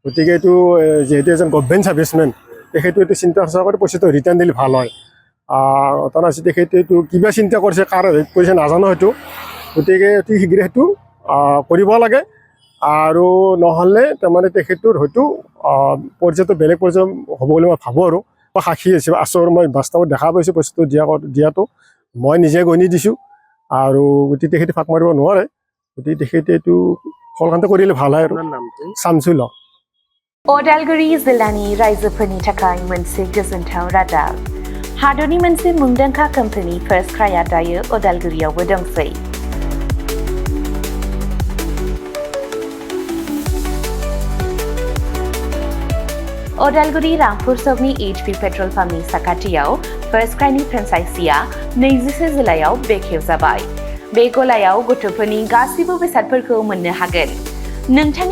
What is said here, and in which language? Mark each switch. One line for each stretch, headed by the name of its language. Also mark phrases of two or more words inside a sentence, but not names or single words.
Assamese: গতিকে এইটো যিহেতু এজন
English: government serviceman
Assamese: তেখেতে এইটো চিন্তা চৰ্চা কৰি পইচাটো ৰিটাৰ্ণ দিলে ভাল হয় তাৰপিছত তেখেতে এইটো কিবা চিন্তা কৰিছে কাৰ হেৰিত কৰিছে নাজানো সেইটো গতিকে অতি শীঘ্ৰে সেইটো কৰিব লাগে আৰু নহ'লে তাৰমানে তেখেতৰ হয়তো পৰ্যায়টো বেলেগ পৰ্যায়ৰ হ'ব বুলি মই ভাবোঁ আৰু মই সাক্ষী আছোঁ আৰু মই বাস্তৱত দেখা পাইছোঁ পইচাটো দিয়াটো মই নিজে গণি দিছোঁ আৰু গতিকে তেখেতে ফাঁক মাৰিব নোৱাৰে গতিকে তেখেতে এইটো সলকান্ত কৰিলে ভাল হয় আৰু আপোনাৰ নামটো চামচুল হক
Bodo: अदालगुरि जिल्लानि रायजोफोरनि थाखाय मोनसे गोजोनथाव रादाब हादरनि मोनसे मुंदांखा कम्पानि फार्स्ट क्राइआ दायो अदालगुरियावबो दंसै अदालगुरि रामपुर सकनि HP पेट्रल पाम्पनि साखाथियाव फार्स्ट क्राइनि फ्रेन्चाइजिआ 21 जुलाइआव बेखेवजाबाय बे गलायाव गथ'फोरनि गासिबो बेसादफोरखौ मोननो हागोन नोंथांनि